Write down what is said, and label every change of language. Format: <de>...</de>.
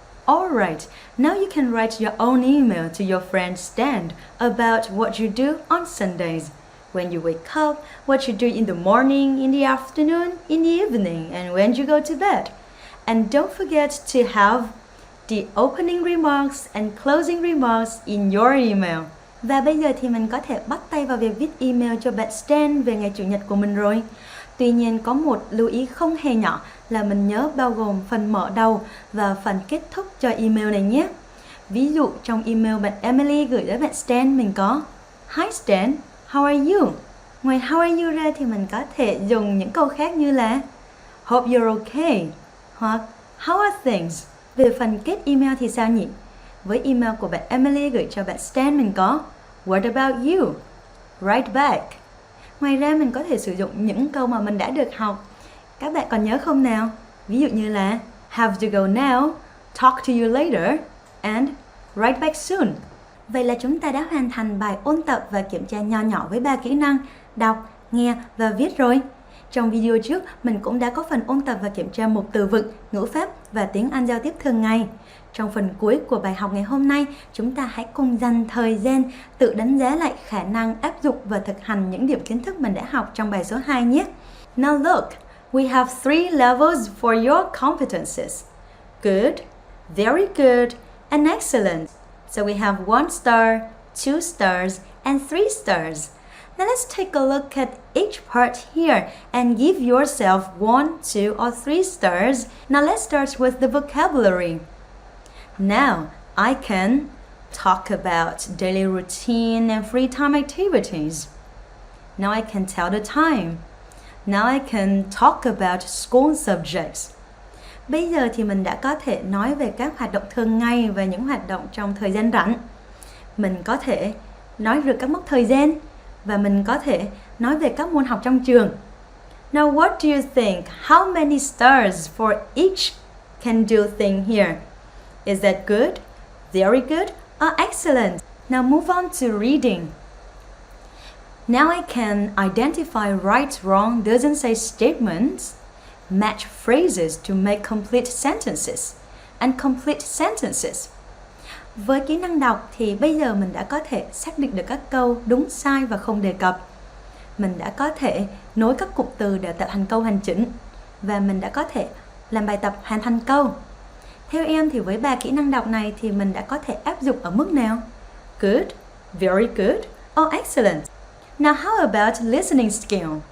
<en>Alright, now you can write your own email to your friend Stan about what you do on Sundays. When you wake up, what you do in the morning, in the afternoon, in the evening, and when you go to bed. And don't forget to have the opening remarks and closing remarks in your email.</en> <vi>Và bây giờ thì mình có thể bắt tay vào việc viết email cho bạn Stan về ngày Chủ nhật của mình rồi. Tuy nhiên có một lưu ý không hề nhỏ là mình nhớ bao gồm phần mở đầu và phần kết thúc cho email này nhé. Ví dụ trong email bạn Emily gửi tới bạn Stan mình có</vi> <en>Hi Stan, how are you?</en> <vi>Ngoài</vi> <en>how are you</en> <vi>ra thì mình có thể dùng những câu khác như là</vi> <en>Hope you're okay</en> <vi>hoặc</vi> <en>How are things?</en> <vi>Về phần kết email thì sao nhỉ? Với email của bạn Emily gửi cho bạn Stan mình có</vi> <en>What about you? Write back.</en> <vi>Ngoài ra mình có thể sử dụng những câu mà mình đã được học. Các bạn còn nhớ không nào? Ví dụ như là</vi> <en>Have to go now, talk to you later, and write back soon.</en> <vi>Vậy là chúng ta đã hoàn thành bài ôn tập và kiểm tra nho nhỏ với 3 kỹ năng đọc, nghe và viết rồi. Trong video trước, mình cũng đã có phần ôn tập và kiểm tra một từ vựng, ngữ pháp và tiếng Anh giao tiếp thường ngày. Trong phần cuối của bài học ngày hôm nay, chúng ta hãy cùng dành thời gian tự đánh giá lại khả năng áp dụng và thực hành những điểm kiến thức mình đã học trong bài số 2 nhé.</vi> <en>Now look, we have 3 levels for your competences. Good, very good, and excellent. So we have 1 star, 2 stars, and 3 stars. Now let's take a look at each part here and give yourself 1, 2, or 3 stars. Now let's start with the vocabulary. Now, I can talk about daily routine and free time activities. Now I can tell the time. Now I can talk about school subjects.</en> <vi>Bây giờ thì mình đã có thể nói về các hoạt động thường ngày và những hoạt động trong thời gian rảnh. Mình có thể nói được các mốc thời gian và mình có thể nói về các môn học trong trường.</vi> <en>Now what do you think? How many stars for each can do thing here? Is that good, very good, or excellent? Now move on to reading. Now I can identify right, wrong, doesn't say statements, match phrases to make complete sentences, and complete sentences.</en> <vi>Với kỹ năng đọc thì bây giờ mình đã có thể xác định được các câu đúng sai và không đề cập. Mình đã có thể nối các cụm từ để tạo thành câu hoàn chỉnh. và mình đã có thể làm bài tập hoàn thành câu. Theo em thì với 3 kỹ năng đọc này thì mình đã có thể áp dụng ở mức nào?</vi> <en>Good, very good, or excellent. Now how about listening skill?</en>